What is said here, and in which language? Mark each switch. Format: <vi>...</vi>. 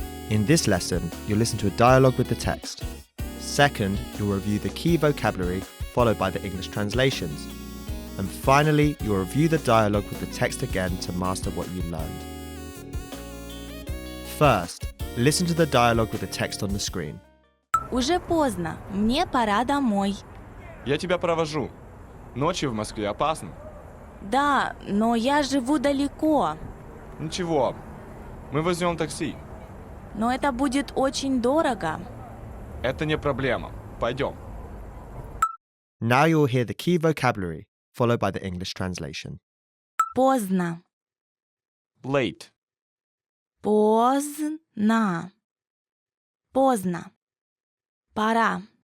<en>In this lesson, you'll listen to a dialogue with the text. Second, you'll review the key vocabulary followed by the English translations. And finally, you'll review the dialogue with the text again to master what you learned. First, listen to the dialogue with the text on the screen.</en> <ru>Уже поздно, мне пора домой. Я тебя провожу. Ночью в Москве опасно. Да, но я живу далеко. Ничего, мы возьмем такси. Но это будет очень дорого. Это не проблема. Пойдем.</ru> <en>Now you'll hear the key vocabulary, followed by the English translation.</en> <ru>Поздно.</ru> <en>Late.</en> <ru>Поздно. Поздно. Пора.</ru>